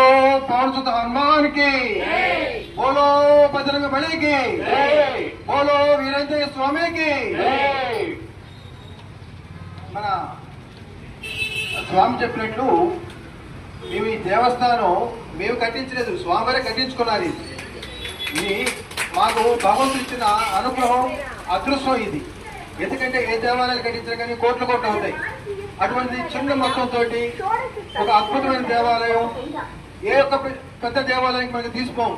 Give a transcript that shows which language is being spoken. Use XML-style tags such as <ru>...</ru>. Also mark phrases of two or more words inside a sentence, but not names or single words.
<hi>पवन सुत हनुमान की, बोलो बजरंग बली की, बोलो वीरेंद्र स्वामी की।</hi> <te>మన స్వామి చెప్పినట్లు మేము ఈ దేవస్థానం మేము కట్టించలేదు, స్వామివారే కట్టించుకున్నారు. ఇది మాకు భగవంతుడు ఇచ్చిన అనుగ్రహం, అదృష్టం ఇది. ఎందుకంటే ఏ దేవాలయాలు కట్టించినా కానీ కోట్లు కోట్లు అవుతాయి. అటువంటి చిన్న మొత్తంతో ఒక అద్భుతమైన దేవాలయం, ఏ ఒక్క పెద్ద దేవాలయానికి మనకి తీసుకోము.</te>